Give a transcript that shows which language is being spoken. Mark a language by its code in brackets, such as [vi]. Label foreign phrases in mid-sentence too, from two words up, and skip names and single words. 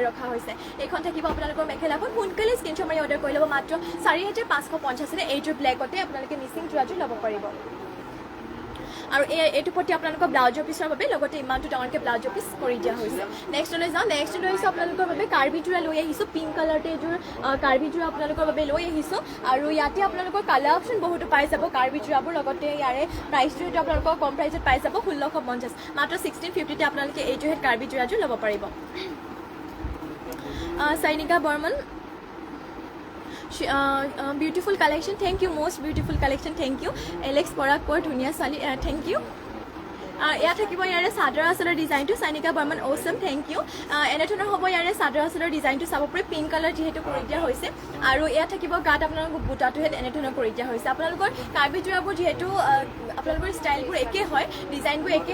[as] ৰখা হৈছে এইখন থাকিব আপোনালোকৰ মেখেলাখন সোনকালে স্ক্ৰীনশ্বট মাৰি অৰ্ডাৰ কৰি ল'ব মাত্ৰ 4550 এইযোৰ ব্লেকতে আপোনালোকে মিচিং যোৰাযোৰ ল'ব পাৰিব আৰু এইটো প্ৰতি আপোনালোকৰ ব্লাউজৰ পিছৰ বাবে লগতে ইমানটো ডাঙৰকৈ ব্লাউজৰ পিছ কৰি দিয়া হৈছে নেক্সটলৈ যাওঁ নেক্সট লৈ আহিছোঁ আপোনালোকৰ বাবে কাৰ্বি যোৰা লৈ আহিছোঁ পিংক কালাৰতে এইযোৰ কাৰ্বি যোৰা আপোনালোকৰ বাবে লৈ আহিছোঁ আৰু ইয়াতে আপোনালোকৰ [en] colour option [as] বহুতো পাই যাব কাৰ্বি যোৰাবোৰ লগতে ইয়াৰে প্ৰাইচটো এইটো আপোনালোকৰ কম প্ৰাইচত পাই যাব 1650 মাত্ৰ 1650তে আপোনালোকে এইযোৰ কাৰ্বি যোৰাযোৰ ল'ব পাৰিব চাইনিকা বৰ্মন [en] beautiful collection thank you most beautiful collection thank you [as] Alex Porak বৰ ধুনীয়া ছোৱালী [en] thank you [as] ইয়াত থাকিব ইয়াৰে চাদৰ আচলৰ ডিজাইনটো চাইনিকা বৰ্মন [en] awesome thank you [as] এনেধৰণৰ হ'ব ইয়াৰে চাদৰ আচলৰ ডিজাইনটো চাব পাৰে [en] pink colour [as] যিহেতু কৰি দিয়া হৈছে আৰু ইয়াত থাকিব গাত আপোনালোকৰ বুটাটোহে এনেধৰণৰ কৰি দিয়া হৈছে আপোনালোকৰ কাৰ্বি যোৰাবোৰ যিহেতু আপোনালোকৰ ষ্টাইলবোৰ একে হয় ডিজাইনবোৰ একে